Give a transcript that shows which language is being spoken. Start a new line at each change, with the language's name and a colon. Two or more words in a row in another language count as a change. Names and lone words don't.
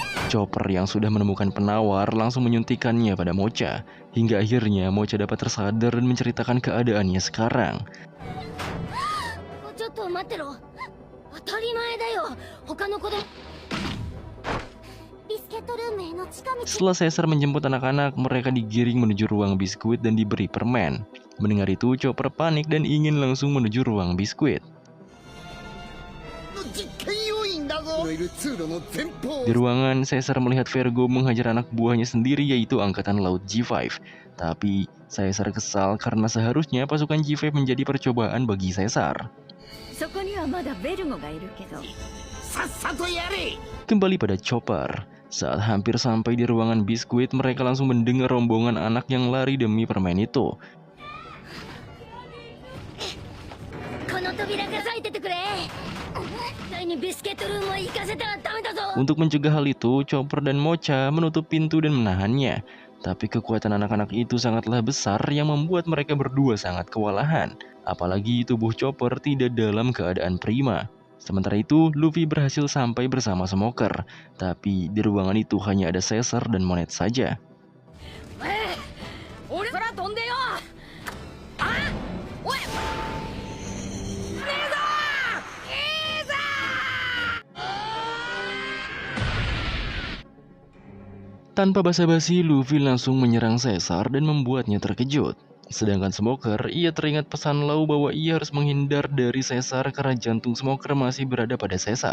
Indonesian: Chopper yang sudah menemukan penawar langsung menyuntikkannya pada Mocha. Hingga akhirnya Mocha dapat tersadar dan menceritakan keadaannya sekarang.
Japanese: ちょっと待ってろ。当たり前だよ。他の子供。ビスケットルームへの近道。
Indonesian: Setelah Caesar menjemput anak-anak, mereka digiring menuju ruang biskuit dan diberi permen. Mendengar itu, Chopper panik dan ingin langsung menuju ruang biskuit.
Japanese: 実験要員だぞ。いる通路の前方。
Indonesian: Di ruangan, Caesar melihat Vergo menghajar anak buahnya sendiri, yaitu Angkatan Laut G5. Tapi, Caesar kesal karena seharusnya pasukan G5 menjadi percobaan bagi Caesar.
Japanese: そこにはまだベルゴがいるけど。さっさとやれ。
Indonesian: Kembali pada Chopper. Saat hampir sampai di ruangan biskuit, mereka langsung mendengar rombongan anak yang lari demi permen itu.
Japanese: この扉が開いててくれ。絶対にビスケットルームは行かせたらダメだぞ。
Indonesian: Untuk mencegah hal itu, Chopper dan Mocha menutup pintu dan menahannya. Tapi kekuatan anak-anak itu sangatlah besar yang membuat mereka berdua sangat kewalahan. Apalagi tubuh Chopper tidak dalam keadaan prima. Sementara itu, Luffy berhasil sampai bersama Smoker. Tapi di ruangan itu hanya ada Caesar dan Monet saja.
Japanese: 俺空飛んでよ。あ、おい。ねえぞ。いいぞ。
Indonesian: Tanpa basa-basi, Luffy langsung menyerang Caesar dan membuatnya terkejut. Sedangkan Smoker, ia teringat pesan Law bahwa ia harus menghindar dari Caesar karena jantung Smoker masih berada pada Caesar.